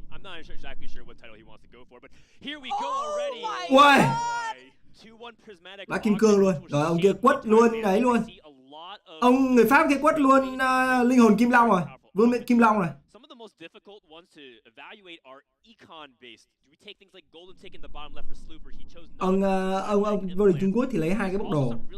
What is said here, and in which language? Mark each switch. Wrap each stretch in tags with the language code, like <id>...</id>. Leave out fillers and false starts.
<en>I'm not exactly sure what title he wants to go for, but here we go already. Wow. 2-1 prismatic.</en> <vi>Đã kim cương luôn. Rồi ông kia quất luôn đấy luôn. Ông người Pháp kia quất luôn linh hồn Kim Long rồi. Vương miện Kim Long rồi.</vi> <en>Some of the most difficult ones to evaluate are econ based. Do we take things like golden tick in the bottom left for Slooper? He chose</en> <vi>ông vô địch Trung Quốc thì lấy 2 cái bốc đồ.</vi>